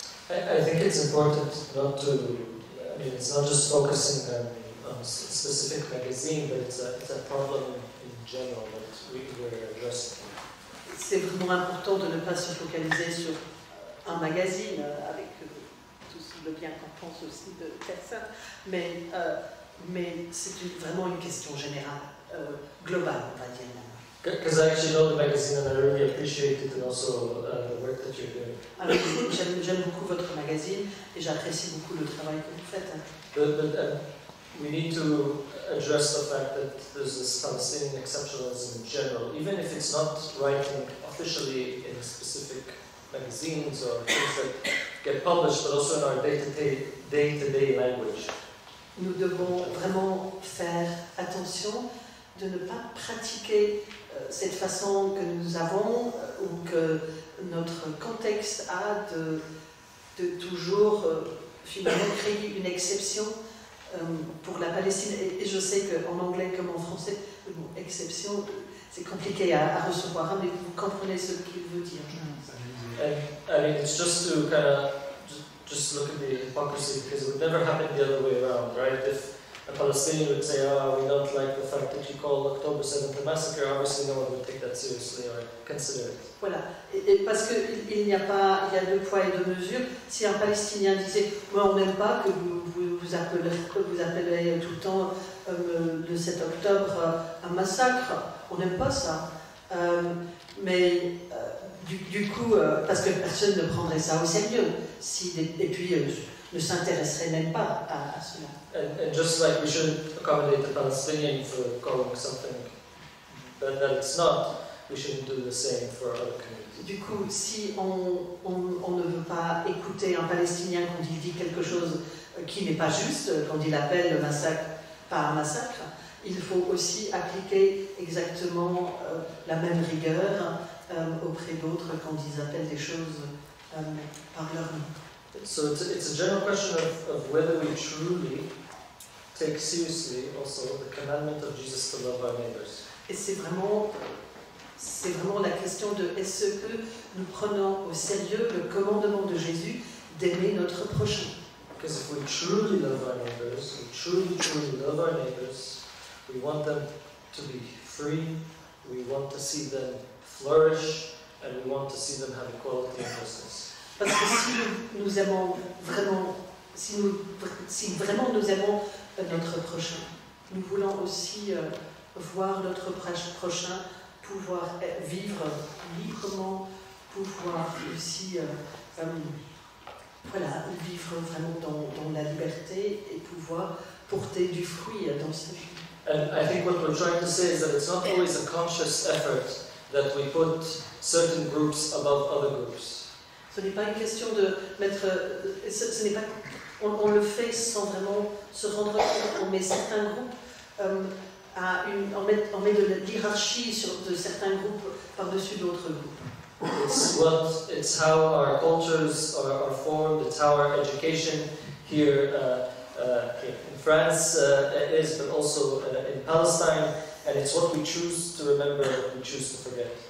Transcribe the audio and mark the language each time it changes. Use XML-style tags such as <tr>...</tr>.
<en>I think it's important not to, I mean, it's not just focusing on a specific magazine, but it's a problem in general that we're addressing.</en> <fr>C'est vraiment important de ne pas se focaliser sur un magazine avec tout le bien qu'on pense aussi de personnes, mais c'est vraiment une question générale, globale, on va dire.</fr> <en>Because I actually know the magazine and I really appreciate it and also the work that you're doing.</en> <fr>Alors, j'aime beaucoup votre magazine et j'apprécie beaucoup le travail que vous faites.</fr> <en>But we need to address the fact that there's this Palestinian exceptionalism in general, even if it's not writing officially in specific magazines or things that get published, but also in our day-to-day language.</en> <fr>Nous devons vraiment faire attention de ne pas pratiquer cette façon que nous avons ou que notre contexte a de toujours finalement créer une exception pour la Palestine. Et je sais qu'en anglais comme en français, le mot exception, c'est compliqué à recevoir, mais vous comprenez ce qu'il veut dire.</fr> <en>And I mean, it's just to kind of just look at the hypocrisy, because it would never happen the other way around, right? If a Palestinian would say, we don't like the fact that you call October 7th a massacre, obviously no one would take that seriously or consider it.</en> <fr>Voilà, et parce qu'il y a deux poids et deux mesures. Si un Palestinien disait, moi on n'aime pas que vous appelez tout le temps le 7 octobre un massacre, on n'aime pas ça. Mais du coup, parce que personne ne prendrait ça au sérieux, et puis ne s'intéresserait même pas à cela.</fr> <en>And just like we shouldn't accommodate the Palestinian for calling something that it's not, we shouldn't do the same for other communities.</en> <fr>Du coup, si on ne veut pas écouter un Palestinien quand il dit quelque chose qui n'est pas juste, quand il appelle le massacre pas un massacre, il faut aussi appliquer exactement la même rigueur auprès d'autres quand ils appellent des choses par leur nom.</fr> <en>So it's a general question of whether we truly take seriously also the commandment of Jesus to love our neighbors.</en> <fr>Et c'est vraiment la question de est-ce que nous prenons au sérieux le commandement de Jésus d'aimer notre prochain?</fr> <en>Because if we truly love our neighbors, we truly love our neighbors, we want them to be free, we want to see them flourish, and we want to see them have equality and justice.</en> <fr>Parce que si nous aimons vraiment, si vraiment nous aimons notre prochain, nous voulons aussi voir notre prochain pouvoir vivre librement, pouvoir aussi vivre vraiment dans la liberté et pouvoir porter du fruit dans sa vie.</fr> <en>And I think what we're trying to say is that it's not always a conscious effort that we put certain groups above other groups.</en> <fr>Ce n'est pas une question de mettre. Ce n'est pas. On le fait sans vraiment se rendre compte. On met certains groupes on met de la hiérarchie de certains groupes par-dessus d'autres groupes.</fr> <en>It's how our cultures are formed. It's how our education here in France is, but also in Palestine. And it's what we choose to remember, what we choose to forget.</en>